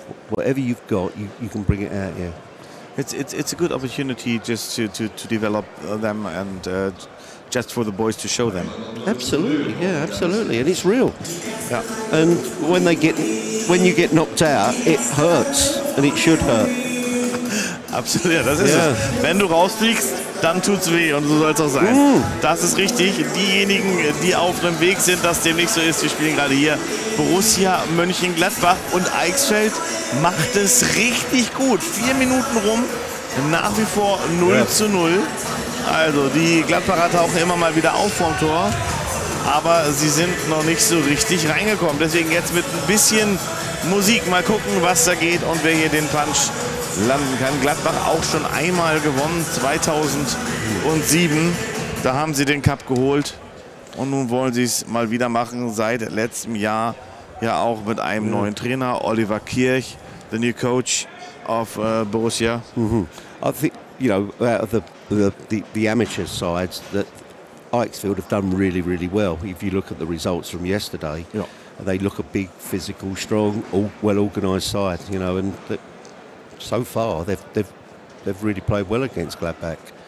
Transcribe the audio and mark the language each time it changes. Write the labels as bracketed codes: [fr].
[en] Whatever you've got, you can bring it out here. It's a good opportunity just to develop them and just for the boys to show them. Absolutely, yeah, absolutely, and it's real. Yeah. And when you get knocked out, it hurts, and it should hurt. [de] Absolut, ja, das ist es. Wenn du rausfliegst, dann tut's weh und so soll es auch sein. Das ist richtig. Diejenigen, die auf dem Weg sind, dass dem nicht so ist, wir spielen gerade hier Borussia Mönchengladbach und Eichsfeld macht es richtig gut. 4 Minuten rum, nach wie vor 0:0. Also die Gladbacher tauchen immer mal wieder auf vom Tor, aber sie sind noch nicht so richtig reingekommen. Deswegen jetzt mit ein bisschen Musik mal gucken, was da geht und wer hier den Punch landen kann. Gladbach auch schon einmal gewonnen, 2007. Da haben sie den Cup geholt und nun wollen sie es mal wieder machen. Seit letztem Jahr ja auch mit einem neuen Trainer, Oliver Kirch, [en] the new coach of Borussia. I think, out of the amateur sides, that Eichsfeld have done really, really well. If you look at the results from yesterday, they look a big, physical, strong, well-organised side. And so far they've really played well against Gladbach.